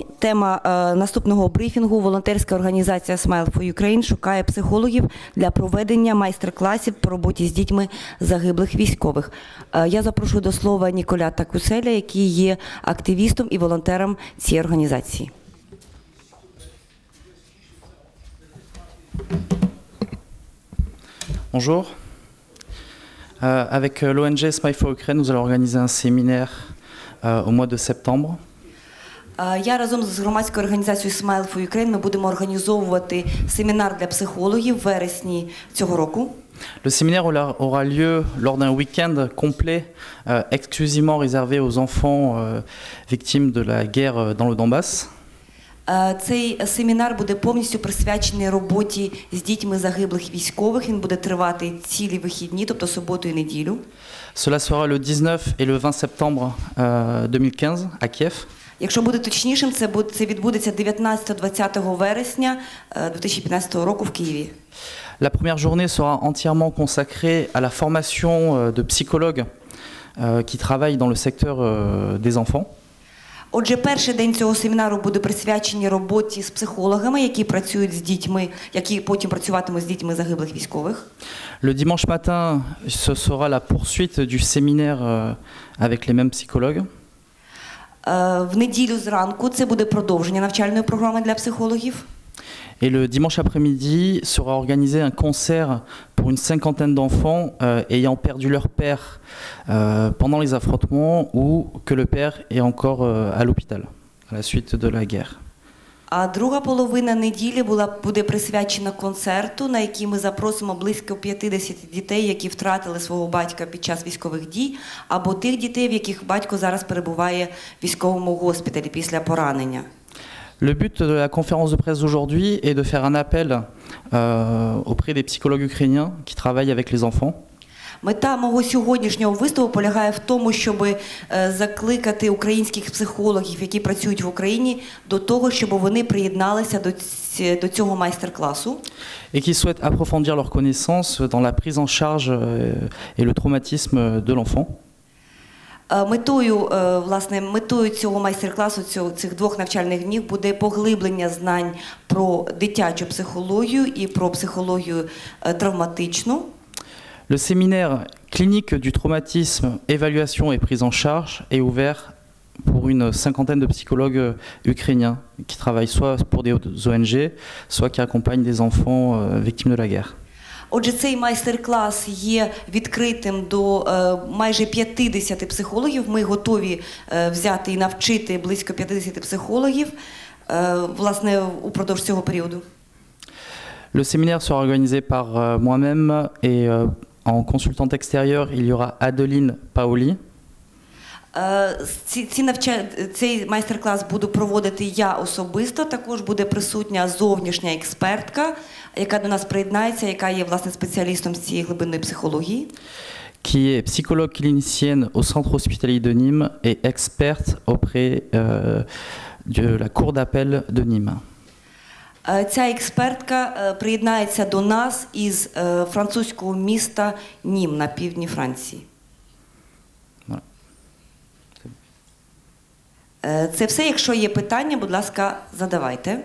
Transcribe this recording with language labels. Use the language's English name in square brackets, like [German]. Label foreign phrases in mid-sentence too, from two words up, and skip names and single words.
[Ukrainian] Тема наступного брифінгу «Волонтерська організація Smile for Ukraine шукає психологів для проведення майстер-класів по роботі з дітьми загиблих військових». Я запрошую до слова Ніколя Такуселя, який є активістом і волонтером цієї організації. [French] Bonjour. Avec l'ONG Smile for Ukraine, nous allons organiser un séminaire au mois de septembre. [Ukrainian] Я разом з громадською організацією Smile for Ukraine ми будемо організовувати семінар для психологів в вересні цього року. [French] Le séminaire aura lieu lors d'un week-end complet, exclusivement réservé aux enfants victimes de la guerre dans le Donbass. [Ukrainian] Цей семінар буде повністю присвячений роботі з дітьми загиблих військових. Він буде тривати цілі вихідні, тобто суботу і неділю. [French] Cela sera le 19 et le 20 septembre 2015 à Kiev. [Ukrainian] Якщо бути точнішим, це відбудеться 19-20 вересня 2015 року в Києві. [French] La première journée sera entièrement consacrée à la formation de psychologues qui travaillent dans le secteur des enfants. [Ukrainian] Отже, перший день цього семінару буде присвячений роботі з психологами, які працюють з дітьми, які потім працюватимуть з дітьми загиблих військових. [French] Le dimanche matin, ce sera la poursuite du séminaire avec les mêmes psychologues. [Ukrainian] В неділю зранку це буде продовження навчальної програми для психологів. [French] Et le dimanche après-midi sera organisé un concert pour une cinquantaine d'enfants ayant perdu leur père pendant les affrontements ou que le père est encore à l'hôpital à la suite de la guerre. [Ukrainian] А друга половина неділі буде присвячена концерту, на який ми запросимо близько 50 дітей, які втратили свого батька під час військових дій, або тих дітей, в яких батько зараз перебуває в військовому госпіталі після поранення. [French] Le but de la conférence de presse d'aujourd'hui est de faire un appel auprès des psychologues ukrainiens qui travaillent avec les enfants. [Ukrainian] Мета мого сьогоднішнього виступу полягає в тому, щоб закликати українських психологів, які працюють в Україні, до того, щоб вони приєдналися до цього майстер-класу. [French] Et qui souhaitent approfondir leurs connaissances dans la prise en charge et le traumatisme de l'enfant. [Ukrainian] Метою цього майстер-класу, цих двох навчальних днів, буде поглиблення знань про дитячу психологію і про психологію травматичну. [French] Le séminaire clinique du traumatisme, évaluation et prise en charge est ouvert pour une cinquantaine de psychologues ukrainiens qui travaillent soit pour des ONG, soit qui accompagnent des enfants victimes de la guerre. [Ukrainian] Отже, цей майстер-клас є відкритим до майже 50 психологів. Ми готові взяти і навчити близько 50 психологів, власне, упродовж цього періоду. [French] Le séminaire sera organisé par moi-même et en consultante extérieure, il y aura Adeline Paoli. [Ukrainian] Цей майстер-клас буду проводити я особисто, також буде присутня зовнішня експертка, яка до нас приєднається, яка є, власне, спеціалістом з цієї глибинної психології. [French] Qui est psychologue clinicienne au centre hospitalier de Nîmes et experte auprès de la cour d'appel de Nîmes. [Ukrainian] Ця експертка приєднається до нас із французького міста Нім на півдні Франції. Це все. Якщо є питання, будь ласка, задавайте.